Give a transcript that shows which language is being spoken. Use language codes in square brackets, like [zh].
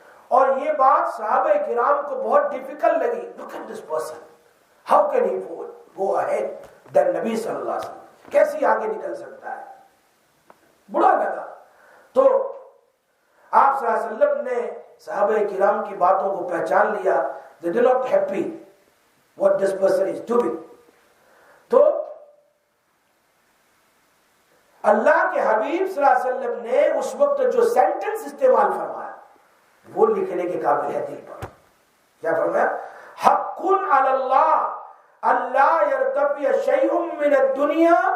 [ur] اور یہ بات صحابہ کرام کو بہت ڈیفیکلٹ لگی. [en] Look at this person. How can he go ahead than نبی صلی اللہ علیہ وسلم؟ [ur] کیسے آگے نکل سکتا ہے؟ برا لگا. تو آپ صلی اللہ علیہ وسلم نے صحابہ کرام کی باتوں کو پہچان لیا. [en] They did not happy what this person is doing. [ur] تو اللہ کے حبیب صلی اللہ علیہ وسلم نے اس وقت جو سینٹنس استعمال فرمایا وہ لکھنے کے قابل ہے دل پر. کیا فرمایا؟ [ar] حق علی اللہ اللہ یرتفع شیء من الدنیا